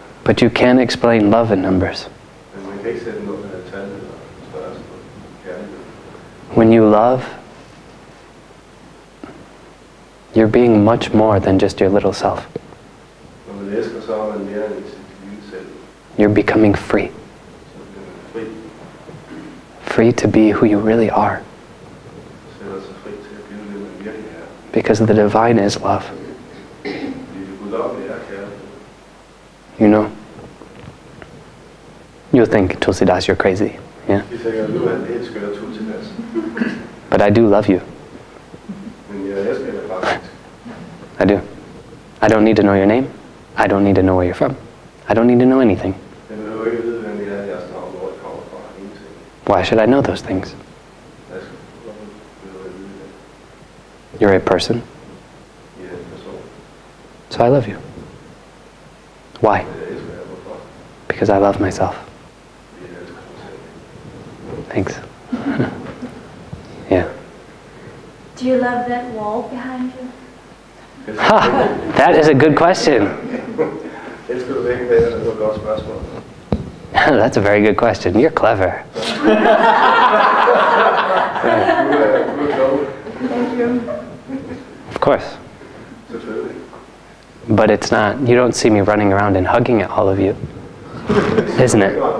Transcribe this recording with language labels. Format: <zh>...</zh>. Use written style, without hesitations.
<en>But you can't explain love in numbers.</en> <da>Men man kan ikke sætte noget med tal eller størrelse på kærlighed.</da> <en>When you love, you're being much more than just your little self.</en> <da>Når man elsker, så er man mere end sit lille selv.</da> <en>You're becoming free.</en> <da>Så bliver man fri.</da> <en>Free to be who you really are.</en> <da>Sætter sig fri til at blive det, man virkelig er.</da> <en>Because the divine is love.</en> <da>Fordi det guddommelige er kærlighed.</da> <en>You know? You think, Tulsidas, you're crazy. Yeah?</en> <da>De tænker, nu er han helt skør Tulsidas.</da> <en>But I do love you.</en> <da>Men jeg elsker dig faktisk.</da> <en>I do. I don't need to know your name. I don't need to know where you're from. I don't need to know anything.</en> <da>Jeg behøver ikke vide, hvem I er, jeres navn, hvor I kommer fra. Ingenting.</da> <en>Why should I know those things?</en> <da>Jeg behøver ikke vide det.</da> <en>You're a person,</en> <da>I er en person.</da> <en>so I love you. Why?</en> <da>Jeg elsker jer. Hvorfor?</da> <en>Because I love myself.</en> <da>Fordi jeg elsker mig selv.</da> <en>Thanks. Yeah. Do you love that wall behind you? Ha! That is a good question.</en> <da>Elsker du væggen bag dig? Det var et godt spørgsmål.</da> <en>That's a very good question. You're clever.</en> <da>Du er klog.</da> <en>Thank you. Of course.</en> <da>Selvfølgelig.</da> <en>But it's not, you don't see me running around and hugging at all of you. Isn't it?</en>